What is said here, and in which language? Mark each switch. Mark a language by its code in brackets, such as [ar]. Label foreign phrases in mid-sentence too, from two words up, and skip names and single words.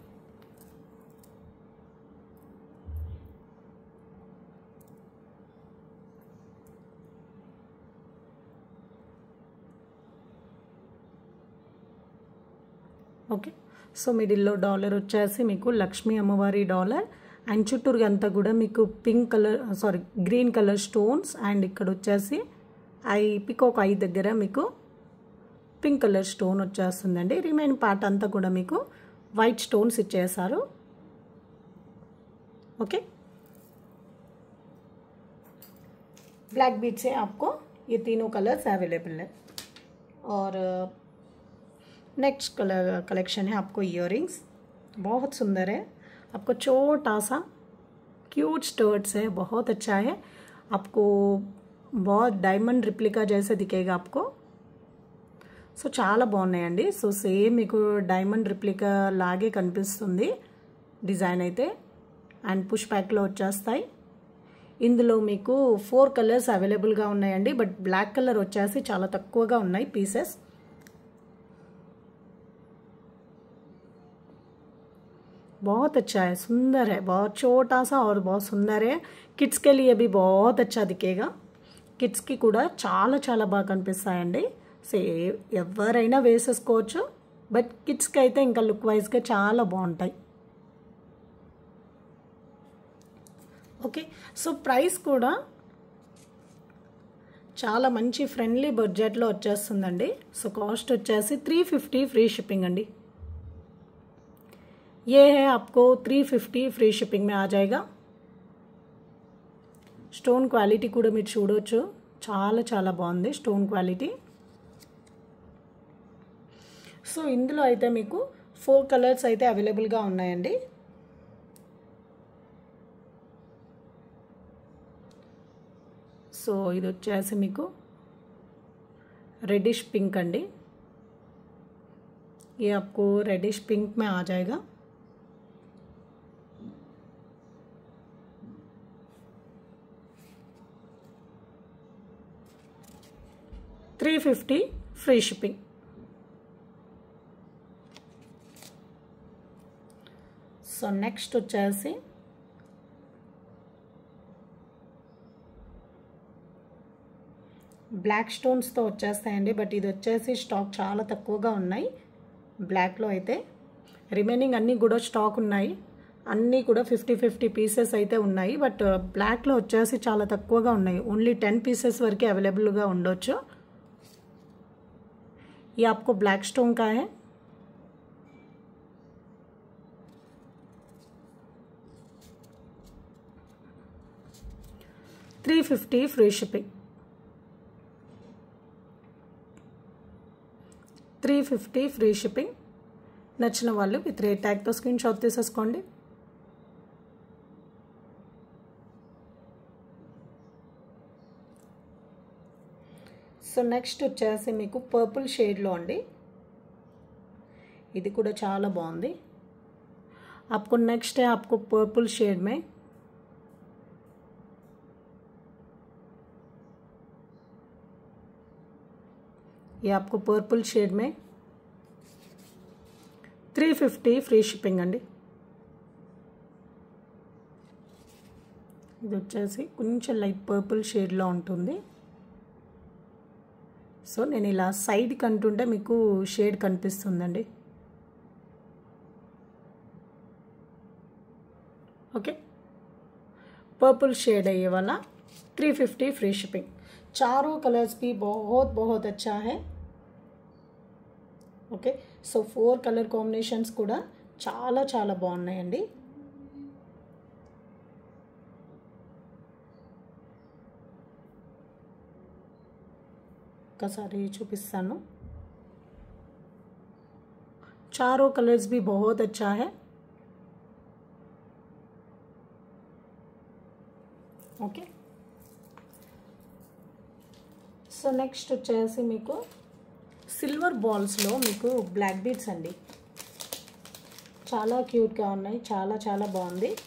[en] okay, so [te] మిడిల్లో డాలర్ వచ్చేసి మీకు లక్ష్మీ అమ్మవారి [en] dollar and [te] చుట్టూరుగా అంతా కూడా మీకు [en] pink color green color stones and [te] ఇక్కడ వచ్చేసి [en] peacock eye [te] దగ్గర మీకు [en] pink color stone [te] వచ్చేస్తుందండి। [en] remain part [te] అంతా కూడా మీకు [en] white stones [te] ఇచ్చేసారు। [en] okay, black bead [hi] से आपको ये तीनों [en] colors available [hi] है। और [en] next color collection [hi] है आपको इयररिंग्स, बहुत सुंदर है। आपको छोटा सा [en] cute studs [hi] है, बहुत अच्छा है। आपको बहुत [en] diamond replica [hi] जैसे दिखेगा आपको। [te] సో చాలా బాగున్నాయండి। [en] so same [te] మీకు [en] diamond replica [te] లాగే కనిపిస్తుంది డిజైన్ అయితే। [en] and push [te] ప్యాక్లో వచ్చేస్తాయి। ఇందులో మీకు 4 కలర్స్ అవైలబుల్గా ఉన్నాయండి, [en] but black color [te] వచ్చేసి చాలా తక్కువగా ఉన్నాయి పీసెస్। [hi] बहुत अच्छा है, सुंदर है, बहुत छोटा सा और बहुत सुंदर है। किड्स के लिए भी बहुत अच्छा दिखेगा। किड्स की [te] కూడా చాలా చాలా బాగా కనిపిస్తాయండి। సో ఎవరైనా వేసేసుకోవచ్చు, బట్ కిడ్స్కి అయితే ఇంకా లుక్ వైజ్గా చాలా బాగుంటాయి। [en] okay, so price [te] కూడా చాలా మంచి ఫ్రెండ్లీ బడ్జెట్లో వచ్చేస్తుందండి. [en] so cost [te] వచ్చేసి 350 [en] free shipping [te] అండి. [hi] ये है आपको 350 [en] free shipping [hi] में आ जाएगा. [en] stone quality [te] కూడా మీరు చూడొచ్చు, చాలా చాలా బాగుంది [en] stone quality. [te] సో ఇందులో అయితే మీకు 4 కలర్స్ అయితే అవైలబుల్గా ఉన్నాయండి. సో ఇది వచ్చేసి మీకు [en] reddish pink [te] अंडी. [hi] ये आपको [en] reddish pink [hi] में आ जाएगा. [en] $350 free shipping. so next [te] వచ్చేసి బ్లాక్ స్టోన్స్తో వచ్చేస్తాయండి. బట్ ఇది వచ్చేసి స్టాక్ చాలా తక్కువగా ఉన్నాయి బ్లాక్లో అయితే. రిమైనింగ్ అన్నీ కూడా స్టాక్ ఉన్నాయి, అన్నీ కూడా 50 పీసెస్ అయితే ఉన్నాయి. బట్ బ్లాక్లో వచ్చేసి చాలా తక్కువగా ఉన్నాయి, ఓన్లీ 10 పీసెస్ వరకే అవైలబుల్గా ఉండొచ్చు. [hi] ये आपको [en] black stone [hi] का है. [en] $350 free shipping. 350 free shipping. [te] నచ్చిన వాళ్ళు [en] with rate [te] ట్యాగ్తో [en] screen shot [te] తీసేసుకోండి. [en] so next [te] వచ్చేసి మీకు పర్పుల్ షేడ్లో అండి. ఇది కూడా చాలా బాగుంది. [hi] आपको नेक्स्ट है आपको [en] purple shade [hi] में. ये आपको [en] purple shade [hi] में 350 [en] free shipping [hi] అండి. [te] ఇది వచ్చేసి కొంచెం [en] light purple [te] షేడ్లో ఉంటుంది. సో నేను ఇలా సైడ్ కంటుంటే మీకు షేడ్ కనిపిస్తుందండి. [en] okay, purple shade [hi] है ये वाला. [en] 350 free shipping. [hi] चारों कलर्स भी बहुत बहुत अच्छा है. ओके, [te] సో 4 [en] color combinations [te] కూడా చాలా చాలా బాగున్నాయండి. ఒకసారి చూపిస్తాను. [hi] चारों कलर्स भी बहुत अच्छा है. [en] okay, so next [te] వచ్చేసి మీకు సిల్వర్ బాల్స్లో మీకు [en] black beads [te] అండి. చాలా క్యూట్గా ఉన్నాయి, చాలా చాలా బాగుంది.